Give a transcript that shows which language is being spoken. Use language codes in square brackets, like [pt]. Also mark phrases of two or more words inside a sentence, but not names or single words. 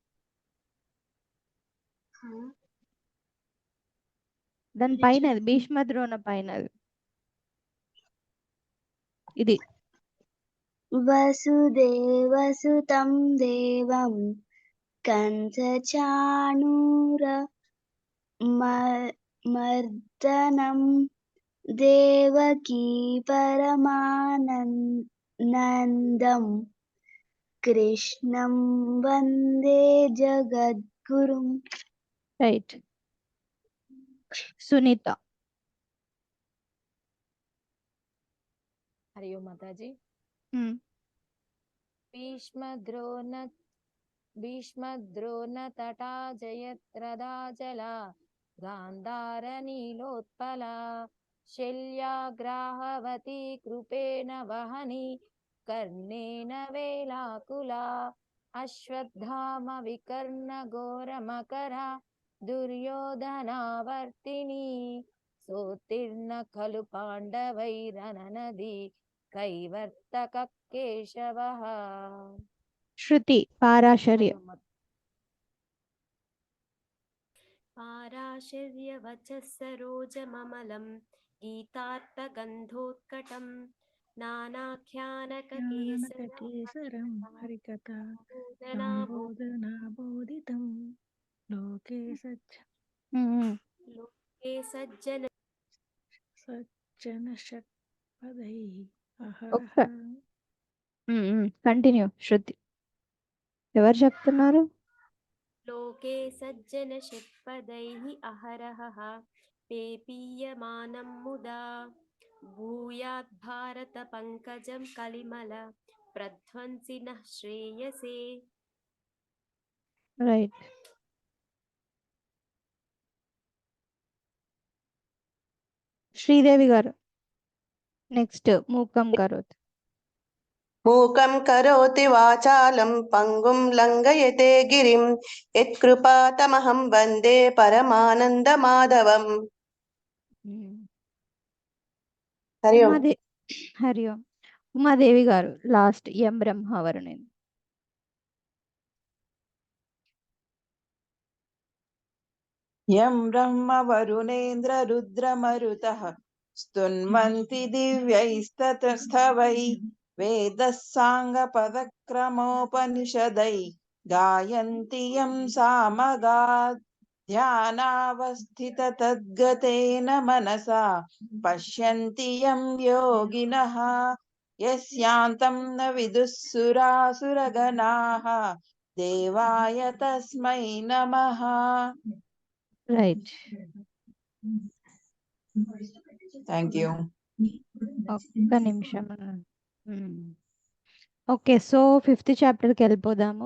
[te] దాని పైన భీష్మ ద్రోణ పైన ఇది [sa] వసుదేవసుతం దేవం కంసచాణూర मर्दनं देवकी परमानन्दं कृष्णं वन्दे जगद्गुरुम्. [te] రైట్. సునీత. [hi] हरि ओम माताजी. Hmm. [sa] भीष्मद्रोण तटा जयत्रदाजला गान्धारनीलोत्पला शल्याग्राहवती कृपेण वहनी कर्णेन वेलाकुला अश्वत्थाम विकर्ण घोरमकरा दुर्योधनावर्तिनी सोत्तीर्ण खलु पाण्डवैरननदी कैवर्तक केशवः. [te] శృతి. పారాశర్య. [sa] पाराशर्यवचः सरोजममलं गीतार्थगन्धोत्कटं नानाख्यानककेसरं केसरं हरिकथा हरिकथाबोधनाबोधं बोधितं लोके लोके सज्जन सज्जनषट्पदैः [te] ఒక్క [sa] अहरः. [te] కంటిన్యూ శృతి. ఎవరు చెప్తున్నారు? [sa] लोके सज्जनषट्पदैः अहरहः पेपीयमानं मुदा भूयात् भारतपङ्कजं कलिमल प्रध्वंसिनः श्रेयसे. [te] రైట్. శ్రీదేవి గారు. నెక్స్ట్ మూకం కరోత్. [sa] మూకం కరోతి వాచాలం పంగుం లంఘయతే గిరిం యత్కృపాతమహం వందే పరమానందమాధవం. హరి ఓం. హరి ఓం. [te] ఉమాదేవి గారు లాస్ట్. [sa] ఎం బ్రహ్మవరుణేంద్ర. यं ब्रह्म वरुणेन्द्र रुद्रमरुतः स्तुन्वन्ति दिव्यैस्ततस्थवै वेदः साङ्गपदक्रमोपनिषदै गायन्ति यं सामगात् ध्यानावस्थिततद्गतेन मनसा पश्यन्ति यं योगिनः यस्यान्तं न विदुःसुरासुरगणाः देवाय तस्मै नमः. [te] రైట్. [en] Thank you. [te] ఒక్క నిమిషం. [en] okay, so [te] 5th చాప్టర్కి వెళ్ళిపోదాము.